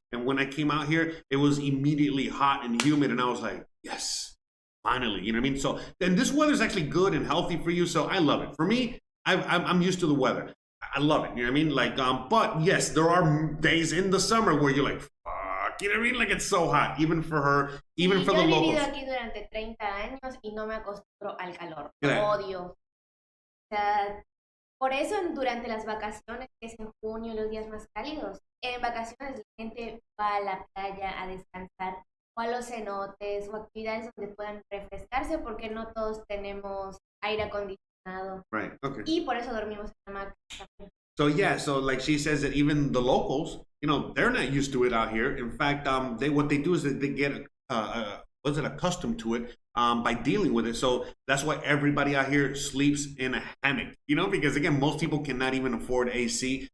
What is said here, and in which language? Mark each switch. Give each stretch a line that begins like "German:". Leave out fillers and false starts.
English: And when I came out here, it was immediately hot and humid. And I was like, yes, finally, you know what I mean? So, and this weather is actually good and healthy for you. So I love it. For me, I'm used to the weather. I love it. You know what I mean? Like, but yes, there are days in the summer where you're like, fuck, you know what I mean? Like it's so hot, even for her, even for the locals.
Spanish: Yo he vivido aquí durante 30 años y no me acostumbro al calor. Lo odio. O sea, por eso durante las vacaciones, que es en junio, los días más cálidos, en vacaciones la gente va a la playa a descansar o a los cenotes o actividades donde puedan refrescarse porque no todos tenemos aire acondicionado.
English: Right, okay.
Spanish: Y por eso dormimos en la hamaca.
English: So yeah, so like she says that even the locals, you know, they're not used to it out here. In fact, what they do is that they get accustomed to it by dealing with it. So that's why everybody out here sleeps in a hammock, you know, because again, most people cannot even afford AC.